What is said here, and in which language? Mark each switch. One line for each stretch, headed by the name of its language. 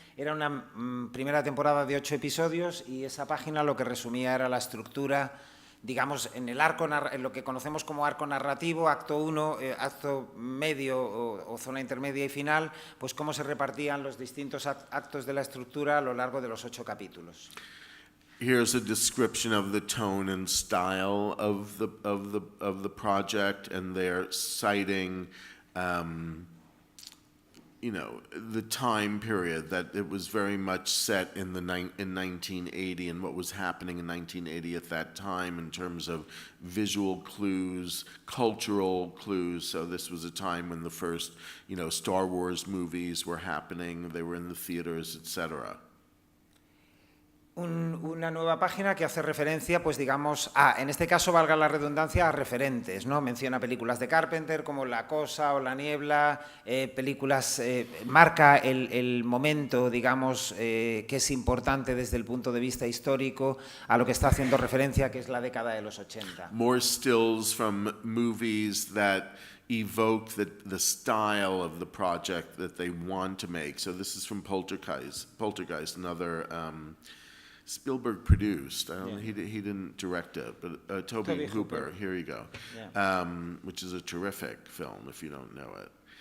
Spanish: Era una primera temporada de 8 episodios y esa página lo que resumía era la estructura, digamos, en el arco, en lo que conocemos como arco narrativo, acto 1, acto medio o zona intermedia y final, pues cómo se repartían los distintos actos de la estructura a lo largo de los 8 capítulos.
English: Here's a description of the tone and style of the project, and they're citing, the time period that it was very much set in 1980 and what was happening in 1980 at that time in terms of visual clues, cultural clues. So this was a time when the first, Star Wars movies were happening. They were in the theaters, etc.
Spanish: Una nueva página que hace referencia, pues digamos, en este caso, valga la redundancia, a referentes, ¿no? Menciona películas de Carpenter como La Cosa o La Niebla, películas, marca el momento, digamos, que es importante desde el punto de vista histórico a lo que está haciendo referencia, que es la década de los 80.
English: More stills from movies that evoke the style of the project that they want to make. So this is from Poltergeist, another Spielberg produced. He didn't direct it, but Toby Hooper. Here you go, which is a terrific film if you don't know it.